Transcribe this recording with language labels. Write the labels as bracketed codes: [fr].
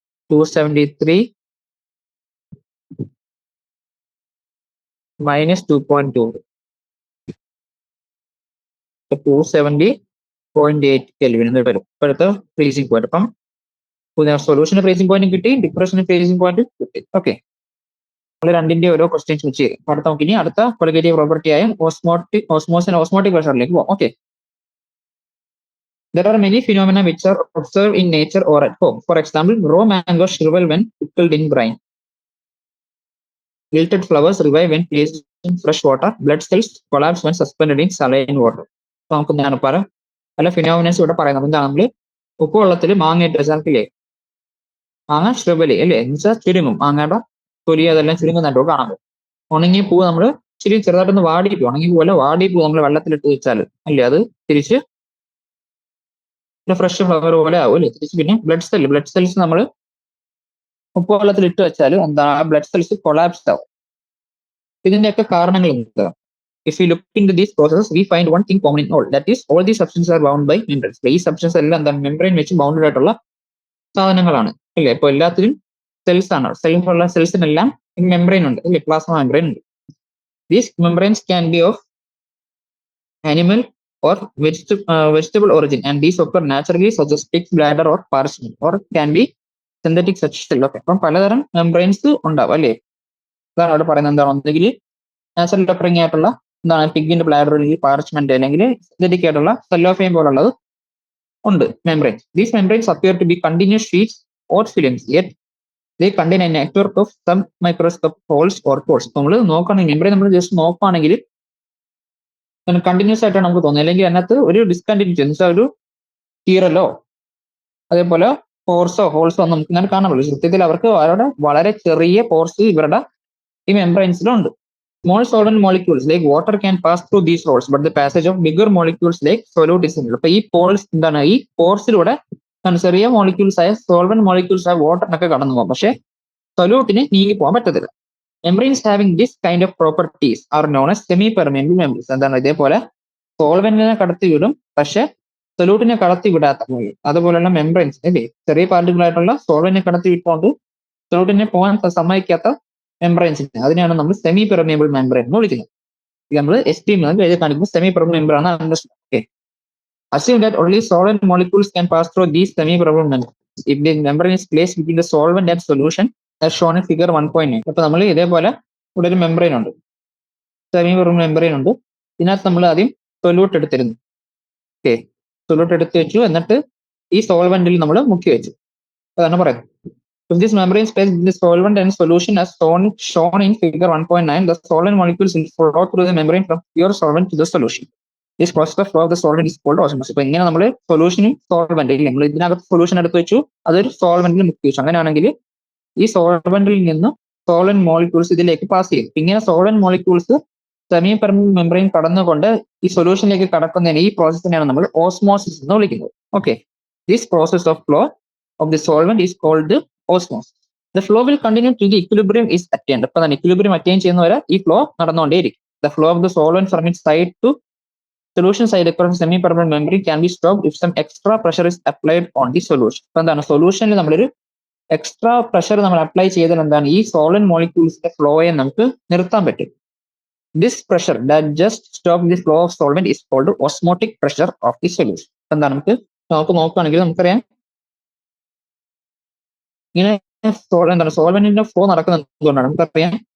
[ml] 273 minus 2.2 270.8 kelvin എന്ന് വരും ഇപ്പോഴത്തെ ഫ്രീസിംഗ് പോയിന്റ്. അപ്പം സൊല്യൂഷന് ഫ്രീസിംഗ് പോയിന്റ് കിട്ടി, ഡിപ്രഷന് ഫ്രീസിംഗ് പോയിന്റ് കിട്ടി. ഓക്കെ, നമ്മൾ രണ്ടിന്റെ ഓരോ ക്വസ്റ്റ്യൻസ് വെച്ച് അടുത്ത നമുക്ക് ഇനി അടുത്ത ക്വാളിറ്റേറ്റീവ് പ്രോപ്പർട്ടി ആയ ഓസ്മോട്ടിക് പ്രഷറിലേക്ക് പോകാം. [en] Okay, there are many phenomena which are observed in nature or at home. For example, raw mangoes shrivel when pickled in brine. Wilted flowers revive when placed in fresh water. Blood cells collapse when suspended in saline water. [ml] നമുക്ക് ഞാൻ പല phenomenons ഇവിടെ പറയുന്നത്. എന്താണ്? നമ്മൾ ഉപ്പുവെള്ളത്തിൽ മാങ്ങ ഇട്ട സ്ഥലത്തില്ലേ, മാങ്ങ ഷ്രിവലി അല്ലേ, എന്നുവെച്ചാൽ ചുരുങ്ങും. മാങ്ങയുടെ തൊലി അതെല്ലാം ചുരുങ്ങുന്നുണ്ടോ കാണാൻ പറ്റും. ഉണങ്ങിയ പൂ നമ്മൾ ഇച്ചിരി ചെറുതായിട്ടൊന്ന് വാടിപ്പോ, ഉണങ്ങിയ പൂ അല്ല വാടിയ പൂ നമ്മൾ വെള്ളത്തിലിട്ട് വെച്ചാൽ അല്ലേ അത് തിരിച്ച് ഫ്രഷ് ഫ്ലവർ പോലെ ആവും അല്ലേ തിരിച്ച്. പിന്നെ ബ്ലഡ് സെൽസ് നമ്മൾ ഉപ്പുവെള്ളത്തിൽ ഇട്ട് വെച്ചാൽ എന്താ ബ്ലഡ് സെൽസ് കൊളാപ്സ് ആവും. ഇതിന്റെയൊക്കെ കാരണങ്ങൾ എന്താ? [en] If we look into these processes, we find one thing common in all. That is, all these substances are bound by membranes. [ml] ഈ സബ്സ്റ്റൻസ് എല്ലാം എന്താണ്? മെംബ്രെയിൻ വെച്ച് ബൗണ്ടഡ് ആയിട്ടുള്ള സാധനങ്ങളാണ് അല്ലേ? ഇപ്പൊ എല്ലാത്തിലും സെൽസ് ആണ്. സെൽസിനെല്ലാം മെംബ്രെയിൻ ഉണ്ട് അല്ലേ? പ്ലാസ്മ മെംബ്രെയിൻ ഉണ്ട്. [en] These membranes can be of animal or vegetable origin, and these occur naturally such as pig's bladder or parchment, or can be synthetic such cell. [ml] Okay, അപ്പം പലതരം മെംബ്രെയിൻസ് ഉണ്ടാവും അല്ലേ? അതാണ് അവിടെ പറയുന്നത്. എന്താണ്? ഒന്നെങ്കിൽ നാച്ചുറൽ ഓക്കറിംഗ് ആയിട്ടുള്ള എന്താണ് പിഗിന്റെ ബ്ലാഡർ അല്ലെങ്കിൽ പാർച്ച്മെന്റ് അല്ലെങ്കിൽ സിന്തറ്റിക് ആയിട്ടുള്ള സെല്ലോഫെയിൻ പോലുള്ളത് ഉണ്ട് membranes. [en] These membranes appear to be continuous sheets or films, yet they contain a network of some microscope holes or pores. [ml] നമ്മൾ നോക്കുകയാണെങ്കിൽ മെംബ്രെയിൻ നമ്മൾ ജസ്റ്റ് നോക്കുകയാണെങ്കിൽ കണ്ടിന്യൂസ് ആയിട്ടാണ് നമുക്ക് തോന്നുന്നത്. അല്ലെങ്കിൽ അതിനകത്ത് ഒരു ഡിസ്കണ്ടിന്യൂറ്റി എന്ന് വെച്ചാൽ ഒരു കീറലോ അതേപോലെ പോർസോ ഹോൾസോ നമുക്ക് ഇങ്ങനെ കാണാൻ പറ്റും. സത്യത്തിൽ അവർക്ക് അവരുടെ വളരെ ചെറിയ പോർസ് ഇവരുടെ ഈ മെംബ്രെയിൻസിലുണ്ട്. [en] Small solvent molecules like water can pass through these holes, but the passage of bigger molecules like solute is inhibited. [ml] അപ്പൊ ഈ പോൾസ് എന്താണ്? ഈ പോർസിലൂടെ ചെറിയ മോളിക്യൂൾസ് ആയ സോൾവെന്റ് മോളിക്യൂൾസ് ആയ വാട്ടറിനൊക്കെ കടന്നു പോകാം, പക്ഷെ സൊല്യൂട്ടിന് നീങ്ങി പോകാൻ പറ്റത്തില്ല. [en] Membranes having this kind of properties are known as semi permeable membranes. [ml] എന്താണ്? ഇതേപോലെ സോൾവെന്റിനെ കടത്തി വിടും, പക്ഷെ സൊല്യൂട്ടിനെ കടത്തി വിടാത്ത അതുപോലെയുള്ള മെംബ്രെയിൻസ് അല്ലേ? ചെറിയ പാർട്ടിക്കിൾ ആയിട്ടുള്ള സോൾവെന്റിനെ കടത്തി വിട്ടുകൊണ്ട് സൊല്യൂട്ടിനെ പോകാൻ സമ്മതിക്കാത്ത മെംബ്രെയിൻസിന് അതിനെയാണ് നമ്മൾ സെമി പെർമിയബിൾ മെംബ്രെയിൻ എന്ന് വിളിക്കുന്നത്. നമ്മൾ എസ്റ്റിം എഴുതി കാണിക്കുമ്പോൾ സെമി പെർമിയബിൾ മെംബ്രെയിൻ ആണ് understand. [en] Okay, assume that only solvent molecules can pass through these semi permeable membranes. If the membrane is placed between the solvent and solution as shown in figure 1.9. [ml] അപ്പൊ നമ്മൾ ഇതേപോലെ ഇവിടെ ഒരു membrane ഉണ്ട്, semi permeable membrane ഉണ്ട്. ഇതിനകത്ത് നമ്മൾ ആദ്യം സൊല്യൂട്ട് എടുത്തിരുന്നു. ഓക്കെ, സൊല്യൂട്ട് എടുത്ത് വെച്ചു, എന്നിട്ട് ഈ സോൾവെന്റിൽ നമ്മൾ മുക്കി വെച്ചു. അതാണ് പറയുന്നത്. [en] If this membrane space between the solvent and solution as shown in figure 1.9, the solvent molecules will flow through the membrane from pure solvent to the solution. This process of flow of the solvent is called osmosis. [ml] ഇപ്പൊ ഇങ്ങനെ നമ്മൾ സൊല്യൂഷനും solvent നമ്മൾ ഇതിനകത്ത് solution എടുത്ത് വെച്ചു, അതൊരു സോൾവെന്റിൽ മുക്കി വെച്ചു. അങ്ങനെയാണെങ്കിൽ ഈ സോൾവെന്റിൽ നിന്ന് സോൾവെന്റ് മോളിക്യൂൾസ് ഇതിലേക്ക് പാസ് ചെയ്യും. ഇങ്ങനെ solvent molecules semi permanent membrane കടന്നുകൊണ്ട് ഈ സൊല്യൂഷനിലേക്ക് കടക്കുന്നതിന് ഈ പ്രോസസ്സിനെയാണ് നമ്മൾ ഓസ്മോസിസ് എന്ന് വിളിക്കുന്നത്. [en] Okay, this process of flow of the solvent is called osmosis. The flow will continue to the equilibrium is attained. [ml] അപ്പൊ തന്നെ ഇക്വിലിബ്രിയം അറ്റൈൻ ചെയ്യുന്നവരെ ഈ flow നടന്നുകൊണ്ടേയിരിക്കും. [en] The flow of the solvent from it side to solution side across semi-permanent membrane can be stopped if some extra pressure is applied on the solution. [ml] അപ്പൊ എന്താണ് സൊല്യൂഷനിൽ നമ്മളൊരു extra pressure നമ്മൾ apply ചെയ്താൽ എന്താണ് ഈ സോളിഡ് മോളിക്യൂൾസിന്റെ ഫ്ലോയെ നമുക്ക് നിർത്താൻ പറ്റും. [en] This pressure that just stop the flow of solvent is called osmotic pressure of the solution. [ml] എന്താണ് നമുക്ക് നോക്കുകയാണെങ്കിൽ നമുക്കറിയാം ഇങ്ങനെ എന്താണ് സോൾവെന്റിന്റെ ഫ്ലോ നടക്കുന്നത് എന്തുകൊണ്ടാണ് നമുക്കറിയാം.